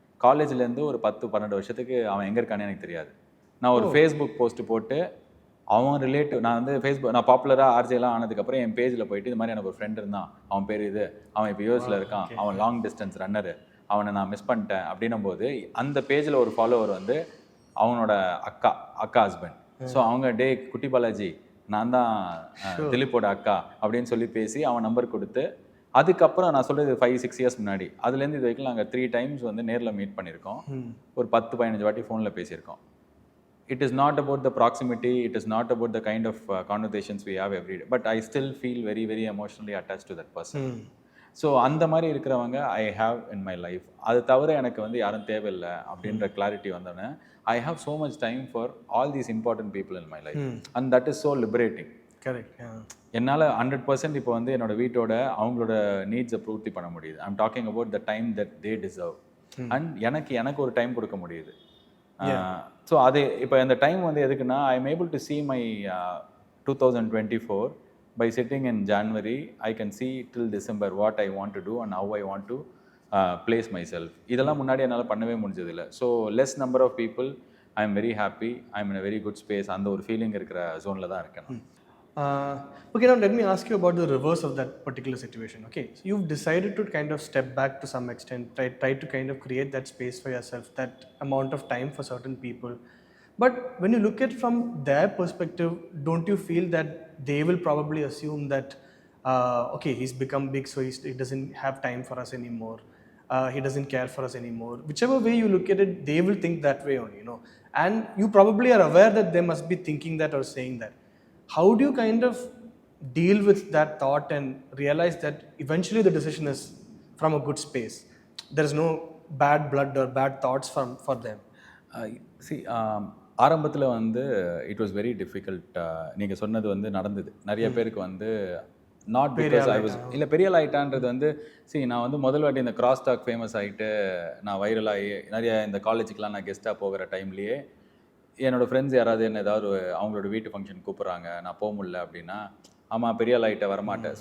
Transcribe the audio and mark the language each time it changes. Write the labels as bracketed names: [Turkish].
[Tamil] காலேஜ்லேருந்து ஒரு 10-12 வருஷத்துக்கு அவன் எங்கே இருக்கானே எனக்கு தெரியாது. நான் ஒரு ஃபேஸ்புக் போஸ்ட்டு போட்டு அவன் ரிலேட்டிவ், நான் வந்து நான் பாப்புலராக ஆர்ஜேலாம் ஆனதுக்கப்புறம் என் பேஜில் போயிட்டு இது மாதிரி எனக்கு ஒரு ஃப்ரெண்ட் இருந்தான், அவன் பேர் இது, அவன் இப்போ யூஎஸில் இருக்கான், அவன் லாங் டிஸ்டன்ஸ் ரன்னரு, அவனை நான் மிஸ் பண்ணிட்டேன் அப்படின்னும் போது அந்த பேஜில் ஒரு ஃபாலோவர் வந்து அவனோட அக்கா ஹஸ்பண்ட். ஸோ அவங்க டே குட்டி பாலாஜி நான் தான் திலீப்போட அக்கா அப்படின்னு சொல்லி பேசி அவன் நம்பர் கொடுத்து, அதுக்கப்புறம் நான் சொல்கிறது 5-6 இயர்ஸ் முன்னாடி, அதுலேருந்து இது வரைக்கும் நாங்கள் 3 times வந்து நேரில் மீட் பண்ணியிருக்கோம். ஒரு 10-15 வாட்டி ஃபோனில் பேசியிருக்கோம். [English] It is not about the proximity, it is not about the kind of conversations we have every day, but I still feel very, very emotionally attached to that person. [Tamil] So அந்த மாதிரி இருக்கிறவங்க [English] I have in my life. [Tamil] அது தவிர எனக்கு வந்து யாரும் தேவையில்லை அப்படின்ற கிளாரிட்டி வந்தோடனே [English] I have so much time for all these important people in my life. And that is so liberating. [Tamil] Correct. என்னால் 100% இப்போ வந்து என்னோட வீட்டோட அவங்களோட நீட்ஸை பூர்த்தி பண்ண முடியுது. [English] I'm talking about the time that they deserve. [Tamil] And எனக்கு ஒரு டைம் கொடுக்க முடியுது. ஸோ அது இப்போ இந்த டைம் வந்து எதுக்குன்னா, [English] I am able to see my 2024 by sitting in January, I can see till December what I want to do and how I want to place myself. [Tamil] இதெல்லாம் முன்னாடி என்னால் பண்ணவே முடிஞ்சதில்லை. So [English] less number of people, I am very happy, I am in a very good space, [Tamil] அந்த ஒரு feeling இருக்கிற ஜோனில் தான் இருக்கேன். [English] Okay, now let me ask you about the reverse of that particular situation. Okay, so you've decided to kind of step back to some extent, try to kind of create that space for yourself, that amount of time for certain people. But when you look at it from their perspective, don't you feel that they will probably assume that, okay, he's become big, so he doesn't have time for us anymore. He doesn't care for us anymore. Whichever way you look at it, they will think that way only, you know. And you probably are aware that they must be thinking that or saying that. How do you kind of deal with that thought and realize that eventually the decision is from a good space? There is no bad blood or bad thoughts for them. See, [Tamil] ஆரம்பத்தில் வந்து [English] It was very difficult. [Tamil] நீங்கள் சொன்னது வந்து நடந்தது. நிறைய பேருக்கு வந்து [English] not because I was [Tamil] இல்லை பெரிய ஆகிட்டான்றது வந்து நான் வந்து முதல் வாட்டி இந்த கிராஸ் டாக் ஃபேமஸ் ஆகிட்டு நான் வைரலாகி நிறைய இந்த காலேஜுக்கெலாம் நான் கெஸ்ட்டாக போகிற டைம்லேயே என்னோடய ஃப்ரெண்ட்ஸ் யாராவது என்ன ஏதாவது அவங்களோட வீட்டு ஃபங்க்ஷன் கூப்பிட்றாங்க, நான் போக முடியல அப்படின்னா, ஆமாம் பெரிய ஆகிட்ட வரமாட்டேன்.